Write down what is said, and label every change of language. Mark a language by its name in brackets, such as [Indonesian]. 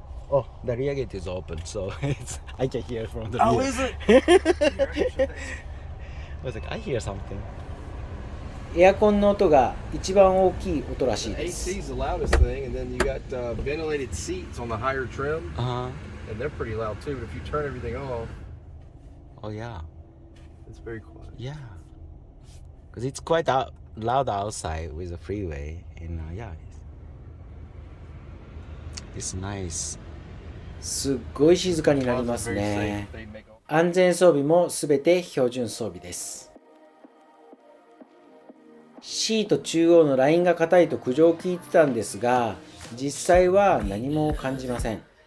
[English] Oh, the rear gate is open, so I can hear from the rear. Oh, is it? I was like, I hear something. [Japanese] エアコンの音が一番大きい音らしい [English] The [Japanese] です。 [English] AC is the loudest thing, and then you got ventilated seats on the higher trim, Uh-huh. and they're pretty loud too. But if you turn everything off, Oh yeah. it's very quiet. Yeah. Because it's quite loud outside with the freeway, and yeah, it's nice. [Japanese] すっごい静かになりますね。安全装備もすべて標準装備です。シート中央のラインが硬いと苦情を聞いてたんですが、実際は何も感じません。